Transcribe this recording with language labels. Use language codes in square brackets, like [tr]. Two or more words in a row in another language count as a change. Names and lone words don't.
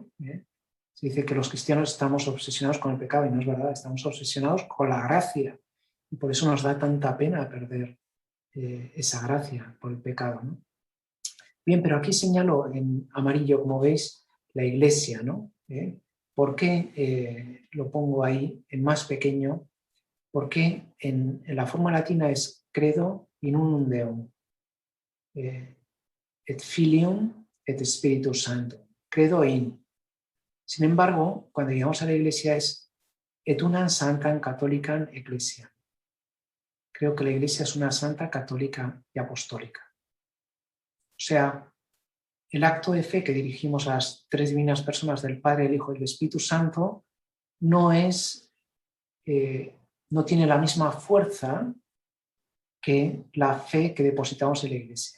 [es] Se dice que los cristianos estamos obsesionados con el pecado y no es verdad, estamos obsesionados con la gracia y por eso nos da tanta pena perder esa gracia por el pecado, ¿no? Bien, pero aquí señalo en amarillo, como veis, la Iglesia, ¿no? ¿Por qué lo pongo ahí en más pequeño? Porque en la forma latina es [la] credo in unum Deum, et filium et Spiritus Sanctum, credo in. [es] Sin embargo, cuando llegamos a la Iglesia es [la] et unam sanctam catholicam ecclesiam. [es] Creo que la Iglesia es una santa, católica y apostólica. O sea, el acto de fe que dirigimos a las tres divinas personas del Padre, el Hijo y el Espíritu Santo no tiene la misma fuerza que la fe que depositamos en la Iglesia.